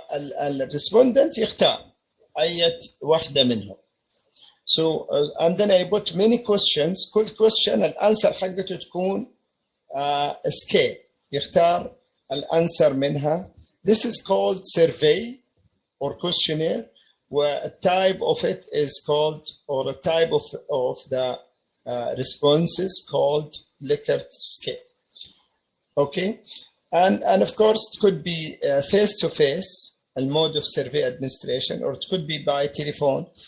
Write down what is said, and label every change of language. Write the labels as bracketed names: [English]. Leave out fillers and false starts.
[Arabic] والريسبوندنت يختار أي واحدة منهم. [English] So and then I put many questions. [Arabic] كل question الانسر حقته تكون scale. يختار الانسر منها. [English] This is called survey or questionnaire. A type of it is called, or a type of the responses called Likert scale. Okay, and of course it could be face to face, a mode of survey administration, or it could be by telephone.